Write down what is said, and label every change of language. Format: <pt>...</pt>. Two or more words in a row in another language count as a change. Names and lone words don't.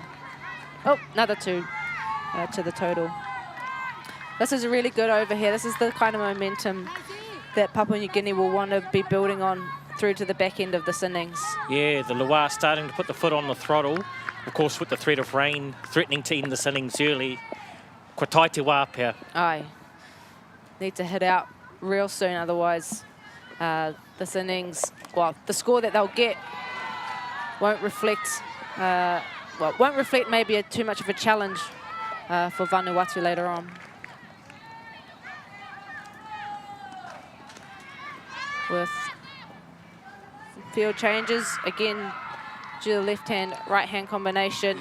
<en>Oh, another 2 to the total. This is a really good over here. This is the kind of momentum that Papua New Guinea will want to be building on through to the back end of this innings. Yeah, the Luā starting to put the foot on the throttle. Of course, with the threat of rain threatening to end this innings early.</en> <mi>Kua tai te wā pia.</mi> <en>Aye. Need to hit out real soon, otherwise this innings, well, the score that they'll get won't reflect, won't reflect maybe too much of a challenge for Vanuatu later on. With field changes, again, due to the left-hand, right-hand combination.</en>